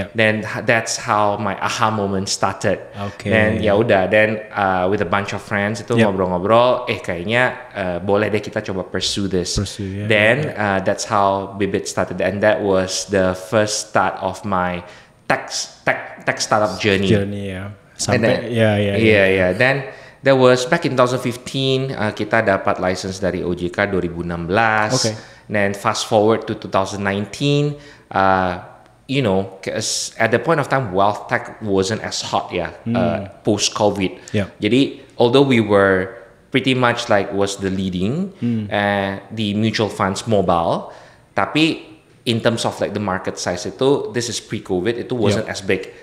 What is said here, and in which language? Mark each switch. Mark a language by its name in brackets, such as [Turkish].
[English] Then that's how my aha moment started. [Indonesian] Dan ya udah, [English] then with a bunch of friends [Indonesian] itu ngobrol-ngobrol, kayaknya boleh deh kita coba [English] pursue this. Then that's how Bibit started, and that was the first start of my tech startup journey. [Indonesian] Sampai [English] Then that was back in 2015. [Indonesian] Kita dapat license dari OJK 2016. [English] Then fast forward to 2019, you know, at the point of time, wealth tech wasn't as hot, post-COVID. Jadi, although we were pretty much like was the leading, the mutual funds mobile, tapi in terms of like the market size itu, this is pre-COVID, itu wasn't as big.